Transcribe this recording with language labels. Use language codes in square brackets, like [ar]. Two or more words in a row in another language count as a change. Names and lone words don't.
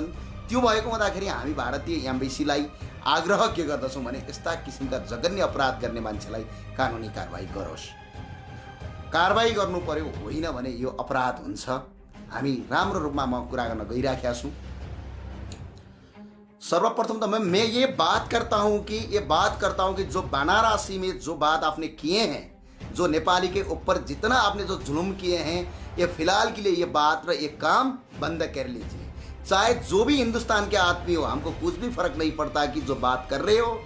[ne] त्यो भएको हुँदाखेरि हामी भारतीय एम्बेसीलाई आग्रह के गर्दछौँ भने यस्ता किसिमका जघन्य अपराध गर्ने मान्छेलाई कानुनी कारबाही गरोस्। कारबाही गर्नु पर्यो, होइन भने यो अपराध हुन्छ। हामी राम्रो रूपमा म कुरा गर्न गइराखेका छु। [hi] सर्वप्रथम तो मैं ये बात करता हूँ कि जो बनारसी में जो बात आपने किए हैं, जो नेपाली के ऊपर जितना आपने जो जुल्म किए हैं, ये फिलहाल के लिए ये बात और ये काम बंद कर लीजिए। चाहे जो भी हिंदुस्तान के आदमी हो, हमको कुछ भी फर्क नहीं पड़ता कि जो बात कर रहे हो।